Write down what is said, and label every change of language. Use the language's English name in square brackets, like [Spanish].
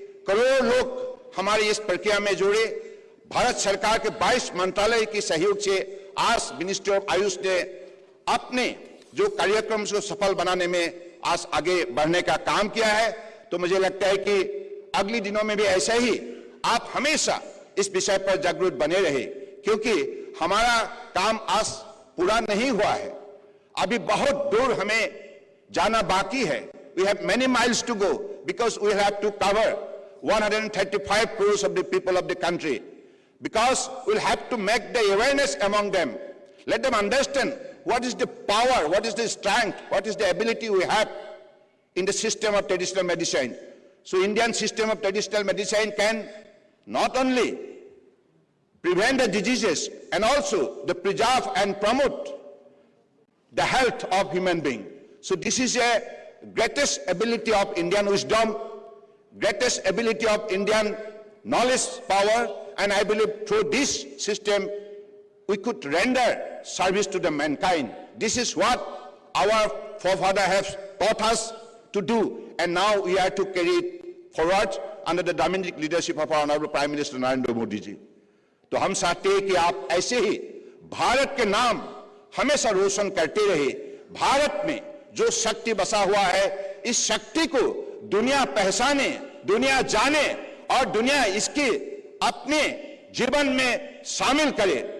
[Hindi] करोड़ों लोग हमारे इस प्रक्रिया में जुड़े। भारत सरकार के 22 मंत्रालय के सहयोग से आज मिनिस्ट्री ऑफ आयुष ने अपने जो कार्यक्रम को सफल बनाने में आज आगे बढ़ने का काम किया है। तो मुझे लगता है कि अगले दिनों में भी ऐसा ही आप हमेशा इस विषय पर जागरूक बने रहे, क्योंकि हमारा काम आज पूरा नहीं हुआ है, अभी बहुत दूर हमें जाना बाकी है। [English] We have many miles to go because we have to cover 135 crores of the people of the country, because we'll have to make the awareness among them, let them understand what is the power, what is the strength, what is the ability we have in the system of traditional medicine. So Indian system of traditional medicine can not only prevent the diseases and also the preserve and promote the health of human being. So this is a greatest ability of Indian wisdom, greatest ability of Indian knowledge power, and I believe through this system we could render service to the mankind. This is what our forefathers have taught us to do, and now we are to carry it forward under the dynamic leadership of our Honorable Prime Minister Narendra Modi ji. [Hindi] तो हम चाहते हैं कि आप ऐसे ही भारत के नाम हमेशा रोशन करते रहे। भारत में जो शक्ति बसा हुआ है, इस शक्ति को दुनिया पहचाने, दुनिया जाने और दुनिया इसके अपने जीवन में शामिल करे।